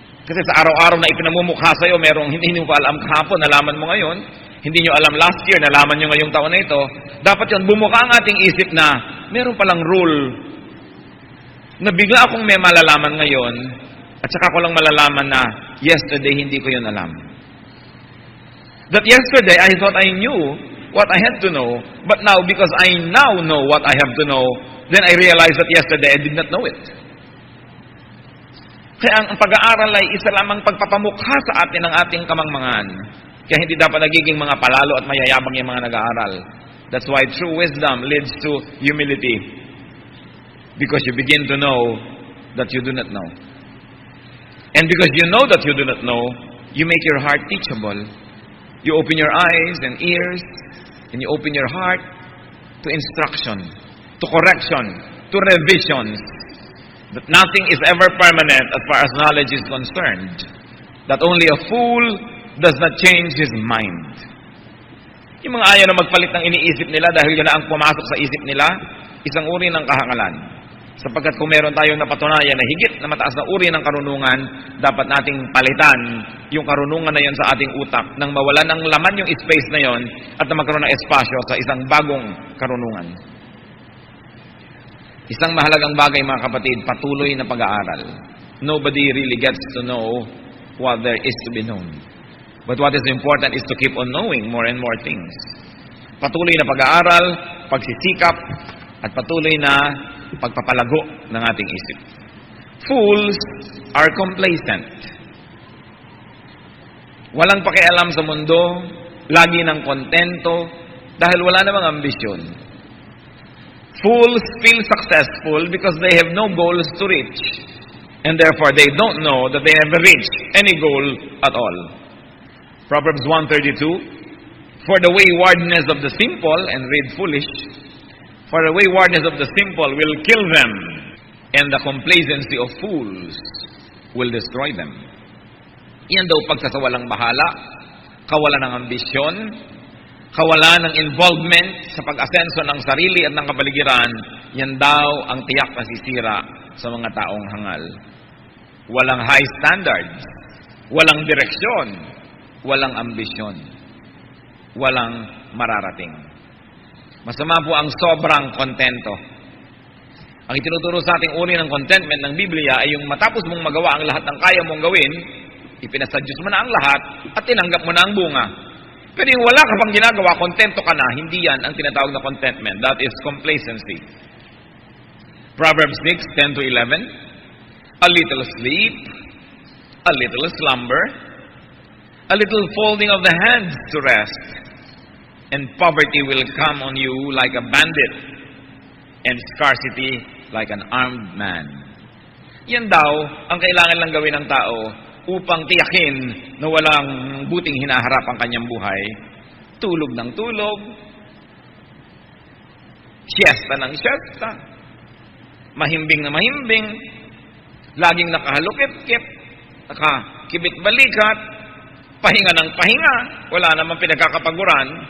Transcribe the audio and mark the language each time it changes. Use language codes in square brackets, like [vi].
[tl] Kasi sa araw-araw na ipinamumukha sa'yo, merong hindi mo pa alam kahapon, nalaman mo ngayon, hindi nyo alam [en] last year, [tl] nalaman nyo ngayong taon na ito, dapat yun, bumuka ang ating isip na meron palang rule na bigla akong may malalaman ngayon at saka ko lang malalaman na yesterday hindi ko yun alam. [en] That yesterday I thought I knew what I had to know, but now because I now know what I have to know, then I realized that yesterday I did not know it. [tl] Kaya ang pag-aaral ay isa lamang pagpapamukha sa atin ng ating kamangmangan. Kaya hindi dapat nagiging mga palalo at mayayabang yung mga nag-aaral. [en] That's why true wisdom leads to humility. Because you begin to know that you do not know. And because you know that you do not know, you make your heart teachable. You open your eyes and ears, and you open your heart to instruction, to correction, to revisions. That nothing is ever permanent as far as knowledge is concerned. That only a fool does not change his mind. [tl] Yung mga ayaw na magpalit ng iniisip nila dahil yun na ang pumasok sa isip nila, isang uri ng kahangalan. Sapagkat kung meron tayong napatunayan na higit na mataas na uri ng karunungan, dapat nating palitan yung karunungan na yon sa ating utak nang mawalan ng laman yung space na yon at na magkaroon ng espasyo sa isang bagong karunungan. Isang mahalagang bagay, mga kapatid, patuloy na pag-aaral. [en] Nobody really gets to know what there is to be known. But what is important is to keep on knowing more and more things. [tl] Patuloy na pag-aaral, pagsisikap, at patuloy na pagpapalago ng ating isip. [en] Fools are complacent. [tl] Walang pakialam sa mundo, lagi ng kontento, dahil wala namang ambisyon. [en] Fools feel successful because they have no goals to reach, and therefore they don't know that they have reached any goal at all. Proverbs 1:32, for the waywardness of the simple, and read foolish, for the waywardness of the simple will kill them, and the complacency of fools will destroy them. [tl] Yan daw pagsasawalang bahala, kawalan ng ambisyon, kawalan ng involvement sa pag-asenso ng sarili at ng kapaligiran, yan daw ang tiyak na sisira sa mga taong hangal. Walang high standards, walang direksyon, walang ambisyon, walang mararating. Masama po ang sobrang kontento. Ang itinuturo sa ating uri ng contentment ng Biblia ay yung matapos mong magawa ang lahat ng kaya mong gawin, ipinasadyos mo na ang lahat at tinanggap mo na ang bunga. Pero yung wala ka pang ginagawa, kontento ka na, hindi yan ang tinatawag na contentment. [en] That is complacency. Proverbs 6, 10 to 11. A little sleep, a little slumber, a little folding of the hands to rest, and poverty will come on you like a bandit, and scarcity like an armed man. [tl] Yan daw ang kailangan lang gawin ng tao upang tiyakin na walang buting hinaharap ang kanyang buhay. Tulog ng tulog, siesta ng siesta, mahimbing na mahimbing, laging nakahalukit-kit, nakakibit-balikat, pahinga ng pahinga, wala namang pinagkakapaguran.